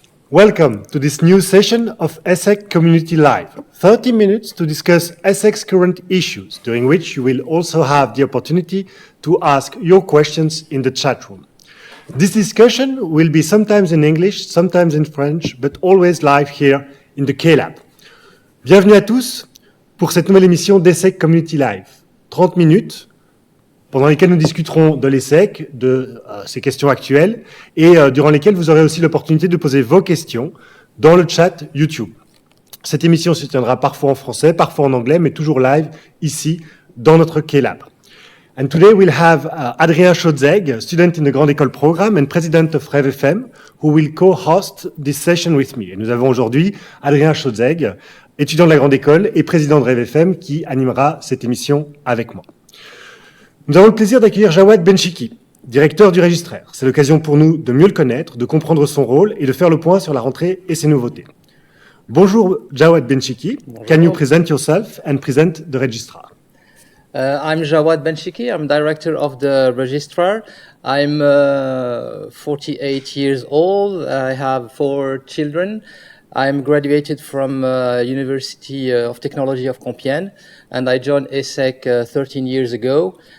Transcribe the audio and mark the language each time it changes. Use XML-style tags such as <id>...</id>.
<en>Welcome to this new session of ESSEC Community Live. 30 minutes to discuss ESSEC's current issues, during which you will also have the opportunity to ask your questions in the chat room. This discussion will be sometimes in English, sometimes in French, but always live here in the K-Lab.</en> <fr>Bienvenue à tous pour cette nouvelle émission d'ESSEC Community Live. 30 minutes pendant lesquelles nous discuterons de l'ESSEC, de ces questions actuelles, et durant lesquelles vous aurez aussi l'opportunité de poser vos questions dans le chat YouTube. Cette émission se tiendra parfois en français, parfois en anglais, mais toujours live ici dans notre K-Lab.</fr> <en>And today we'll have Adrien Chaudzeg, student in the Grande École Programme and president of Rêve FM, who will co-host this session with me.</en> <fr>Et nous avons aujourd'hui Adrien Chaudzeg, étudiant de la Grande École et président de Rêve FM, qui animera cette émission avec moi. Nous avons le plaisir d'accueillir Jawad Benchiki, directeur du Registraire. C'est l'occasion pour nous de mieux le connaître, de comprendre son rôle et de faire le point sur la rentrée et ses nouveautés. Bonjour Jawad Benchiki. Bonjour.</fr> <en>Can you present yourself and present the Registrar? I'm Jawad Benchiki. I'm director of the Registrar. I'm 48 years old. I have 4 children. I'm graduated from University of Technology of Compiègne, and I joined ESSEC 13 years ago.</en>